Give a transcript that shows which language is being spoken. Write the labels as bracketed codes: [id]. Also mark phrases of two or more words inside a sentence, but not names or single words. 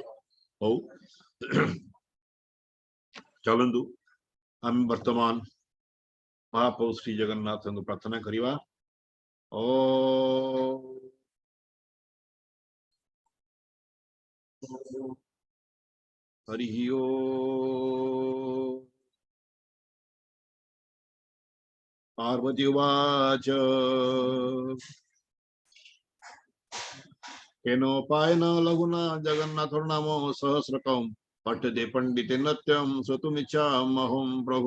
[or] ହଉ ଚାଲନ୍ତୁ ଆମେ ବର୍ତ୍ତମାନ ମହାପ୍ରଭୁ ଶ୍ରୀ ଜଗନ୍ନାଥ କୁ ପ୍ରାର୍ଥନା କରିବା। [sa] ओ हरि ओम। पार्वती उवाच केनोपायन लघुना जगन्नाथो नामो सहस्रकम् पठ्यते पंडिते नत्यं श्रोतुमिच्छामहं प्रभु।